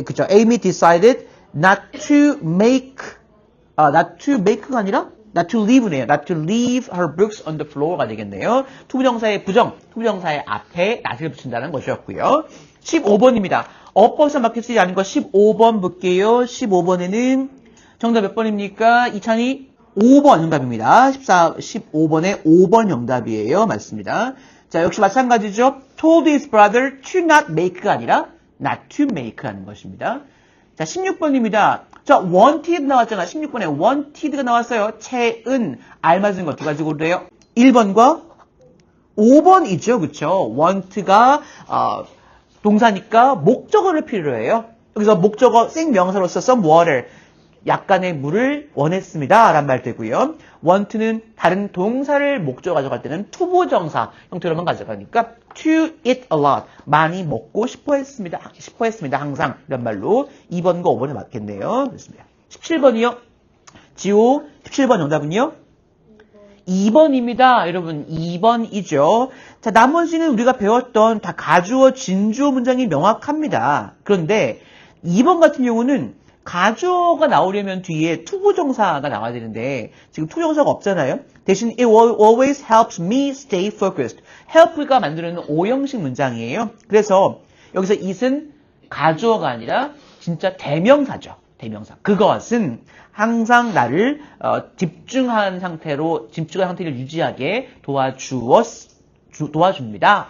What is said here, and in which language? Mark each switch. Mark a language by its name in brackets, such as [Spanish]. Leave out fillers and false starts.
[English] Amy decided not to make [Korean] 가 아니라 [English] not to leave [Korean] 네요. [English] not to leave her books on the floor [Korean] 가 되겠네요. 투부정사의 투부정사의 앞에 not을 붙인다는 것이었고요. 15번입니다. 어법상 맞게 쓰지 않은 거 15번 볼게요. 15번에는 정답 몇 번입니까? 이찬이 5번 정답입니다. 15번에 5번 정답이에요. 맞습니다. 자, 역시 마찬가지죠. [English] told his brother to not make [Korean] 가 아니라 [English] not to make [Korean] 라는 것입니다. 자, 16번입니다. 자, wanted 나왔잖아. 16번에 wanted가 나왔어요. 채은, 알맞은 거 두 가지로 돼요. 1번과 5번이죠. 그쵸? want가, 동사니까 목적어를 필요로 해요. 여기서 목적어, 생명사로서 [English] some water, [Korean] 약간의 물을 원했습니다. 라는 말 되고요. want는 다른 동사를 목적어 가져갈 때는 투부정사 형태로만 가져가니까 [English] to eat a lot, [Korean] 많이 먹고 싶어 했습니다. 항상. 이런 말로 2번과 5번이 맞겠네요. 그렇습니다. 17번이요. 지호 17번 정답은요? 2번입니다. 여러분 2번이죠. 자, 나머지는 우리가 배웠던 다 가주어 진주어 문장이 명확합니다. 그런데 2번 같은 경우는 가주어가 나오려면 뒤에 투부정사가 나와야 되는데 지금 투부정사가 없잖아요. 대신 [English] it always helps me stay focused. [Korean] help가 만드는 오형식 문장이에요. 그래서 여기서 it은 가주어가 아니라 진짜 대명사죠. 대명사. 그것은 항상 나를 집중한 상태를 유지하게 도와줍니다.